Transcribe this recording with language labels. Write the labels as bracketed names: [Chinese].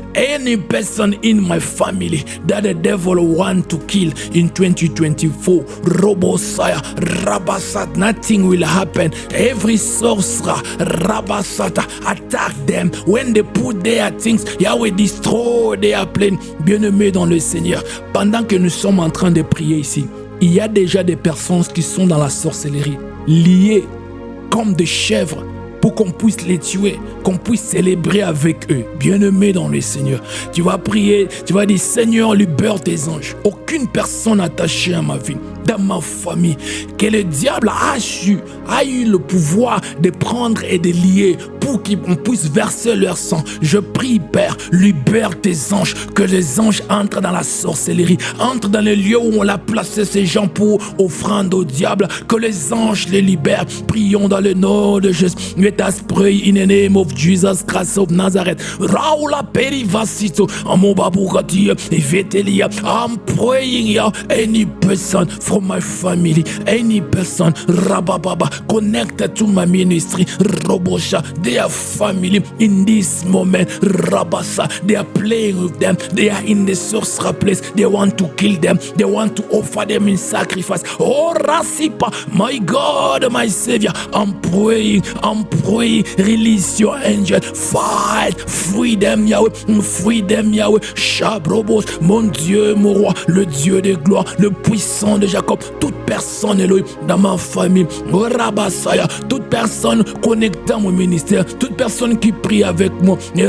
[English] Any person in my family that the devil want to kill in 2024, Robosaya, Rabasat, nothing will happen. Every sorcerer, Rabasata, attack them. When they put their things, Yahweh destroy their plane. [French] Bien-aimés dans le Seigneur, pendant que nous sommes en train de prier ici, il y a déjà des personnes qui sont dans la sorcellerie, liées comme des chèvres, pour qu'on puisse les tuer, qu'on puisse célébrer avec eux. Bien-aimés dans le Seigneur, tu vas prier, tu vas dire, Seigneur, libère tes anges. Aucune personne attachée à ma vie, dans ma famille, que le diable a eu le pouvoir de prendre et de lier pour qu'on puisse verser leur sang. Je prie, Père, libère tes anges, que les anges entrent dans la sorcellerie, entrent dans les lieux où on a placé ces gens pour offrande au diable, que les anges les libèrent. Prions dans le nom de Jésus. [English] Let us pray in the name of Jesus Christ of Nazareth. Raula perivasito, amobabugati, vetelia. I'm praying here, any person from my family, any person, rabababa, connected to my ministry, robosha, their family in this moment, rabasa, they are playing with them, they are in the sorcerer place, they want to kill them, they want to offer them in sacrifice. Oh Rasipa, my God, my Savior, I'm praying, release your angel, fight, free them Yahweh, [French] Shabrobos, mon Dieu, mon roi, le Dieu de gloire, le puissant de Jacob, toute personne Elohim dans ma famille, Rabasaya, toute personne connectant mon ministère, toute personne qui prie avec moi,